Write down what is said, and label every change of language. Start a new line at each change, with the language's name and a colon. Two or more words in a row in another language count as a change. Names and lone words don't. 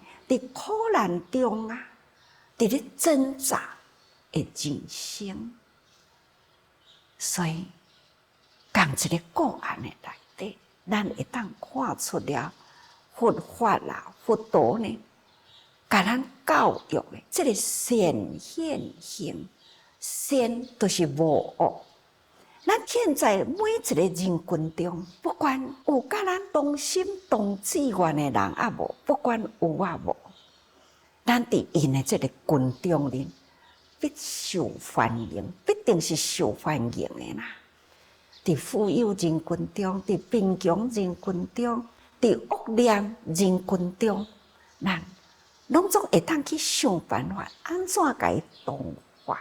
Min Nan Chinese: 伫苦难中啊，伫咧挣扎的人生，所以讲一个个案的内底，咱会当看出了佛法啦、佛陀呢， 甲咱教育的这个善现行，善就是无恶。咱现在每一个人群中，不管有甲咱同心同志愿的人啊无，不管有啊无，咱伫因的这个群中里必受欢迎，必定是受欢迎的啦。伫富有人群中，伫贫穷人群中，伫恶念人群中，咱拢总会当去想办法，安怎甲伊同化？